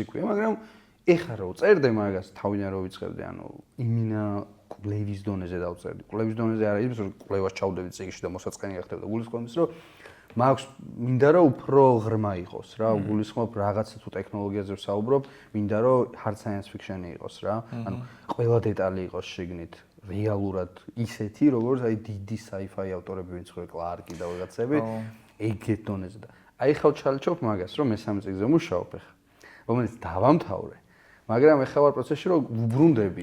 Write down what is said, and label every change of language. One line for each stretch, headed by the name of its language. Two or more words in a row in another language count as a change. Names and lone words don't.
Georgian: ქვია მაგრამ ეხლა რო წერდე მაგას თავიდან რო ვიწყებდი ანუ იმინა კვლევის დონეზე დავწერდი კვლევის დონეზე არა ის რომ კვლევას ჩავდები წიგნში და მოსაწყენი გახდებოდა გულისხმობს რომ მაქვს მინდა რომ უფრო ღრმა იყოს რა გულისხმობ რაღაცა თუ ტექნოლოგიაზე ვსაუბრობ მინდა რომ
English: hard science fiction-
Georgian: ი იყოს რა ანუ ყველა დეტალი იყოს შეგნით რეალურად ისეთი როგორც აი დიდი sci-fi ავტორები ვინც ხო კლარკი და ვიღაცები ეგეთ დონეზე და აი ხავ ჩალჩობ მაგას რომ მესამე წიგნზე მუშაობ ახლა რომელიც დავამთავრე მაგრამ ეხლა ვარ პროცესში რომ ვუბრუნდები.